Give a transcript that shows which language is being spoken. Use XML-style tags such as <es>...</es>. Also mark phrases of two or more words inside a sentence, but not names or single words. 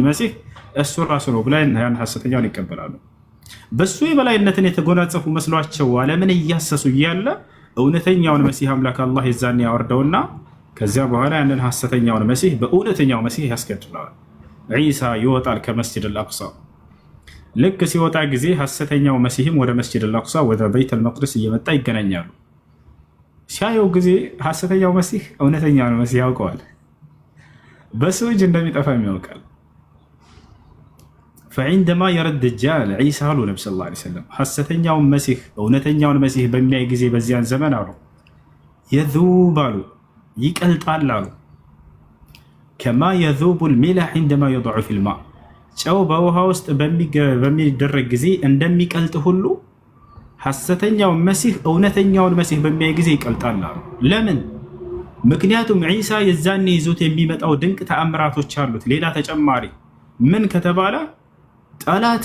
<am>መሲህ እሱ ራሱ ነው ብላ ያን ሐሰተኛውን ይቀበላሉ። በሱ የበላይነትን የተጎናጸፉ መስሏቸው ዓለምን እያሰሱ እያለ እውነተኛውን መሲህ አምላክ አላህ የዛን ያወርደውና ከዚያ በኋላ ያንን ሐሰተኛውን መሲህ በእውነተኛው መሲህ ያስገድለዋል። ዒሳ ይወጣል ከመስጂድ አልአቅሳ። ልክ ሲወጣ ጊዜ ሐሰተኛው መሲህም ወደ መስጂድ አልአቅሳ ወደ ቤት አልመቅደስ እየመጣ ይገናኛሉ። ሲያየው ጊዜ ሐሰተኛው መሲህ እውነተኛው መሲህ ያውቀዋል። በሱ እጅ እንደሚጠፋ ያውቃል።</am> <ar>فعندما يرى الدجال عيسى</ar> <am>አሉ ነብዩ</am> <ar>صلى الله عليه وسلم</ar> <am>ሐሰተኛውን መሲህ እውነተኛውን መሲህ በሚያይ ጊዜ በዚያን ዘመን አሉ يذوب አሉ ይቀልጣል አሉ</am> <ar>كما يذوب الملح عندما يضع في الماء</ar> <am>ጨው በውሃ ውስጥ በሚደረግ ጊዜ እንደሚቀልጥ ሁሉ ሐሰተኛውን መሲህ እውነተኛውን መሲህ በሚያይ ጊዜ ይቀልጣል አሉ። ለምን? ምክንያቱም ዒሳ የዛኔ ይዞት የሚመጣው ድንቅ ተአምራቶች አሉት። ሌላ ተጨማሪ ምን ከተባለ ጠላት</am>